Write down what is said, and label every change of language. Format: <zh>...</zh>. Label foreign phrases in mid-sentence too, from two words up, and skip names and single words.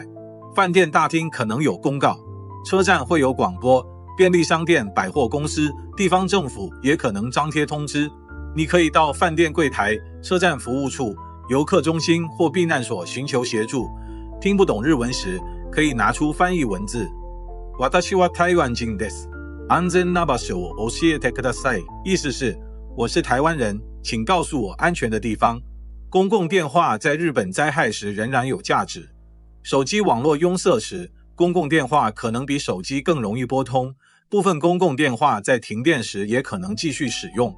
<zh>饭店大厅可能有公告，车站会有广播，便利商店、百货公司、地方政府也可能张贴通知。你可以到饭店柜台、车站服务处、游客中心或避难所寻求协助。听不懂日文时，可以拿出翻译文字。</zh> <ja>私は台湾人です。安全な場所を教えてください。</ja> <zh>意思是我是台湾人，请告诉我安全的地方。公共电话在日本灾害时仍然有价值。手机网络拥塞时，公共电话可能比手机更容易拨通。部分公共电话在停电时也可能继续使用。</zh>